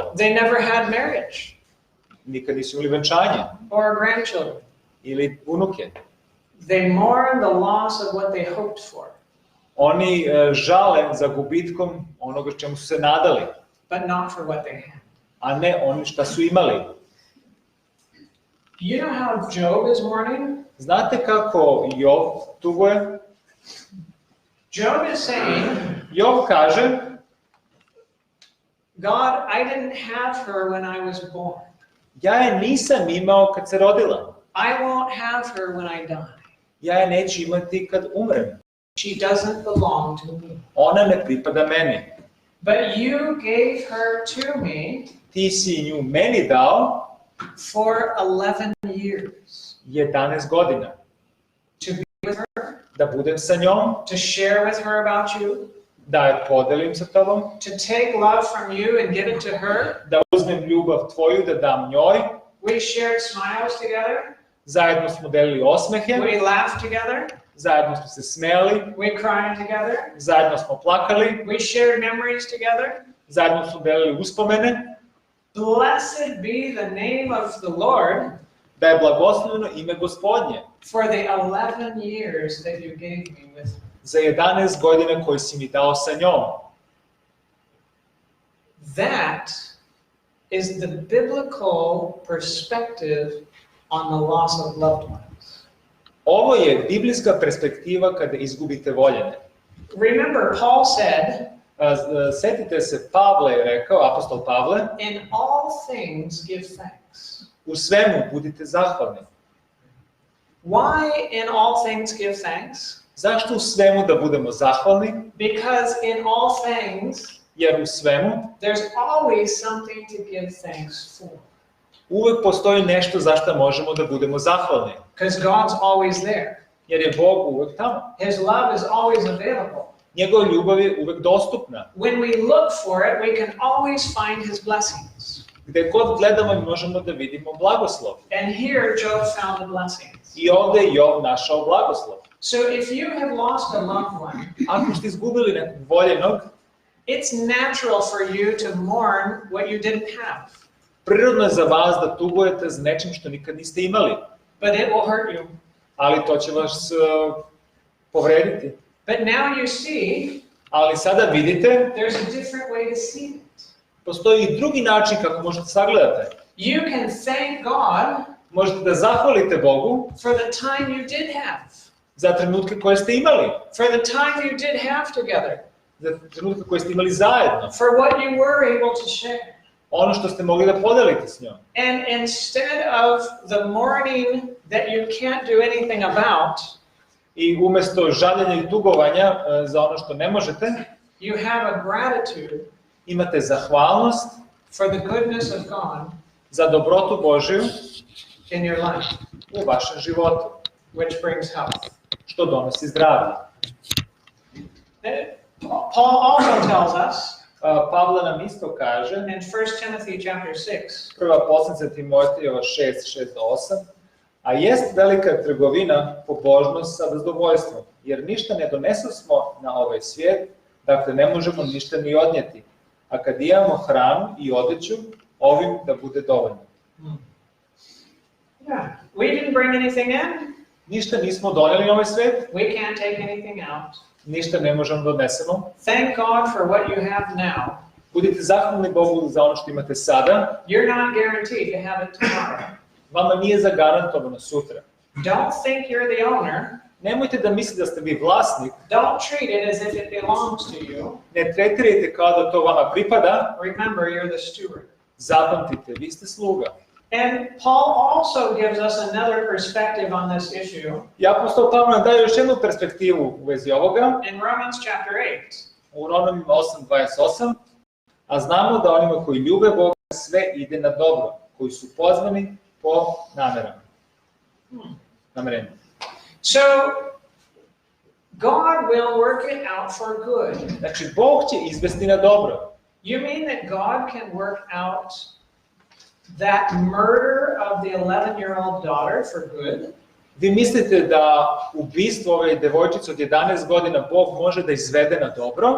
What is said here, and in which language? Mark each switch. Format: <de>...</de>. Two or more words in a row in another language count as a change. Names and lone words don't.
<en>They never had marriage</en> <sr>Nikad nisu imali venčanje.</sr> <en>or grandchildren.</en> <sr>Ili unuke.</sr> <en>They mourn the loss of what they hoped for,</en> <sr>Oni žale za gubitkom onoga čemu su se nadali,</sr> <en>but not for what they had.</en> <sr>a ne oni šta su imali.</sr> <en>You know how Job is mourning?</en> <sr>Znate kako Jov tuguje?</sr> <en>Job is saying,</en> <sr>Jov kaže,</sr> <en>God, I didn't have her when I was born.</en> <sr>ja je nisam imao kad se rodila.</sr> <en>I won't have her when I die.</en> <sr>Ja je neću imati kad umrem.</sr> <en>She doesn't belong to me.</en> <sr>Ona ne pripada meni.</sr> <en>But you gave her to me</en> <sr>Ti si nju meni dao</sr> <en>for 11 years</en> <sr>11 godina.</sr> <en>to be with her,</en> <sr>Da budem sa njom,</sr> <en>to share with her about you,</en> <sr>da je podelim sa tobom,</sr> <en>to take love from you and give it to her.</en> <sr>da uzmem ljubav tvoju, da dam njoj.</sr> <en>We shared smiles together.</en> <sr>Zajedno smo delili osmehe,</sr> <en>We laughed together.</en> <sr>zajedno smo se smejali,</sr> <en>We cried together.</en> <sr>zajedno smo plakali,</sr> <en>We shared memories together.</en> <sr>zajedno smo delili uspomene.</sr> <en>Blessed be the name of the Lord</en> <sr>Da je blagosloveno ime Gospodnje</sr> <en>for the 11 years that you gave me with her.</en> <sr>za 11 godina koje si mi dao sa njom.</sr> <en>That is the biblical perspective on the loss of loved ones.</en> <sr>Ovo je biblijska perspektiva kada izgubite voljene.</sr> <en>Remember, Paul said,</en> <sr>Setite se, Pavle je rekao, apostol Pavle,</sr> <en>in all things give thanks.</en> <sr>u svemu budite zahvalni.</sr> <en>Why in all things give thanks?</en> <sr>Zašto u svemu da budemo zahvalni?</sr> <en>Because in all things,</en> <sr>Jer u svemu</sr> <en>there's always something to give thanks for.</en> <sr>uvek postoji nešto za što možemo da budemo zahvalni.</sr> <en>Because God's always there.</en> <sr>Jer je Bog uvek tamo.</sr> <en>His love is always available.</en> <sr>Njegova ljubav je uvek dostupna.</sr> <en>When we look for it, we can always find his blessings.</en> <sr>Gde god gledamo možemo da vidimo blagoslov.</sr> <en>And here Job found the blessings.</en> <sr>I ovde je Job našao blagoslov.</sr> <en>So if you have lost a loved one,</en> <sr>Ako ste izgubili nekog voljenog,</sr> <en>it's natural for you to mourn what you didn't have.</en> <sr>prirodno je za vas da tugujete za nečim što nikad niste imali.</sr> <en>But it will hurt you.</en> <sr>Ali to će vas povrediti.</sr> <en>But now you see,</en> <sr>Ali sada vidite,</sr> <en>there's a different way to see it.</en> <sr>postoji i drugi način kako možete sagledati.</sr> <en>You can thank God</en> <sr>Možete da zahvalite Bogu</sr> <en>for the time you did have.</en> <sr>za trenutke koje ste imali.</sr> <en>For the time you did have together.</en> <sr>Za trenutke koje ste imali zajedno.</sr> <en>For what you were able to share.</en> <sr>Ono što ste mogli da podelite s njom.</sr> <en>And instead of the mourning that you can't do anything about,</en> <sr>I umesto žaljenja i tugovanja za ono što ne možete,</sr> <en>you have a gratitude</en> <sr>imate zahvalnost</sr> <en>for the goodness of God</en> <sr>za dobrotu Božiju</sr> <en>in your life,</en> <sr>u vašem životu,</sr> <en>which brings health.</en> <sr>što donosi zdravlje.</sr> <en>Paul also tells us</en> <sr>Pavle nam isto kaže,</sr> <en>in 1 Timothy chapter 6,</en> <sr>prva poslanica Timotejeva 6:6-8, a jest velika trgovina pobožnost sa zadovoljstvom, jer ništa ne donesosmo na ovaj svijet, dakle ne možemo ništa ni odnijeti. A kad imamo hranu i odeću, ovim da bude dovoljno.</sr> <en>yeah, we didn't bring anything in,</en> <sr>Ništa nismo donijeli na ovaj svijet,</sr> <en>we can't take anything out.</en> <sr>ništa ne možemo da odnesemo.</sr> <en>Thank God for what you have now.</en> <sr>Budite zahvalni Bogu za ono što imate sada.</sr> <en>You're not guaranteed to have it tomorrow.</en> <sr>Vama nije zagarantovano sutra.</sr> <en>Don't think you're the owner.</en> <sr>Nemojte da mislite da ste vi vlasnik.</sr> <en>Don't treat it as if it belongs to you.</en> <sr>Ne tretirajte kao da to vama pripada.</sr> <en>Remember, you're the steward.</en> <sr>Zapamtite, vi ste sluga.</sr> <en>And Paul also gives us another perspective on this issue</en> <sr>I apostol Pavle nam daje još jednu perspektivu u vezi ovoga.</sr> <en>in Romans chapter 8.</en> <sr>U Romanu 8:28, a znamo da onima koji ljube Boga sve ide na dobro, koji su pozvani po namerama. Namerenju.</sr> <en>So, God will work it out for good.</en> <sr>Znači, Bog će izvesti na dobro.</sr> <en>You mean that God can work out that murder of the 11-year-old daughter for good?</en> <sr>Vi mislite da ubistvo ove devojčice od 11 godina Bog može da izvede na dobro?</sr>